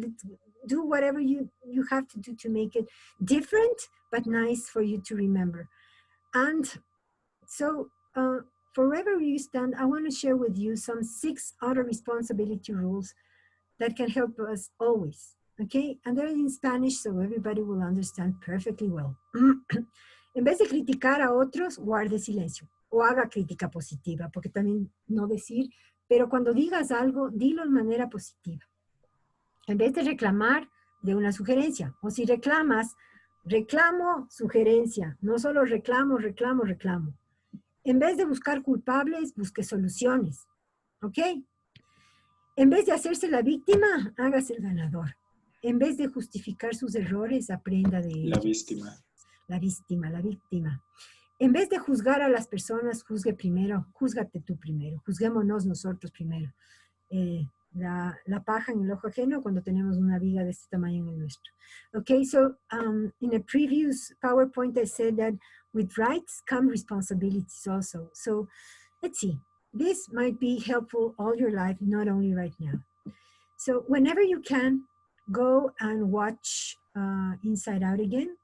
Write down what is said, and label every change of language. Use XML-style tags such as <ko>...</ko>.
<en>Let's do whatever you have to do to make it different, but nice for you to remember. And so, wherever you stand, I want to share with you some 6 auto responsibility rules that can help us always, okay? And they're in Spanish, so everybody will understand perfectly well.</en> <es>En vez de criticar a otros, guarde silencio o haga crítica positiva, porque también no decir, pero cuando digas algo, dilo de manera positiva. En vez de reclamar, de una sugerencia. O si reclamas, reclamo, sugerencia. No solo reclamo, reclamo, reclamo. En vez de buscar culpables, busque soluciones, ¿ok? En vez de hacerse la víctima, hágase el ganador. En vez de justificar sus errores, aprenda de ellos. La víctima. La víctima, la víctima. En vez de juzgar a las personas, juzgue primero, júzgate tú primero, juzguémonos nosotros primero. La paja en el ojo ajeno cuando tenemos una viga de este tamaño en el nuestro.</es> <en>Okay, so in a previous PowerPoint I said that with rights come responsibilities also. So let's see, this might be helpful all your life, not only right now. So whenever you can, go and watch Inside Out again.</en>